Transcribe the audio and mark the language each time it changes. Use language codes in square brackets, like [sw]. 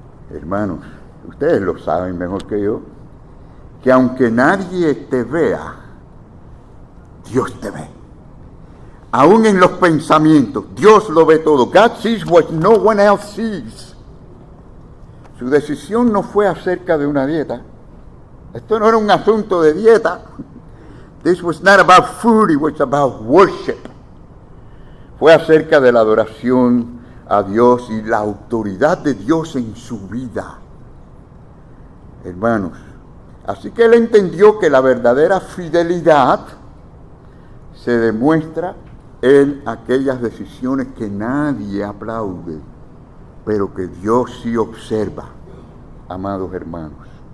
[es] Hermanos, ustedes lo saben mejor que yo, que aunque nadie te vea, Dios te ve. Aún en los pensamientos, Dios lo ve todo. [en] God sees what no one else sees. [es] Su decisión no fue acerca de una dieta. Esto no era un asunto de dieta. [en] This was not about food, it was about worship. [es] Fue acerca de la adoración a Dios y la autoridad de Dios en su vida. Hermanos, así que él entendió que la verdadera fidelidad se demuestra en aquellas decisiones que nadie aplaude, pero que Dios sí observa, amados hermanos.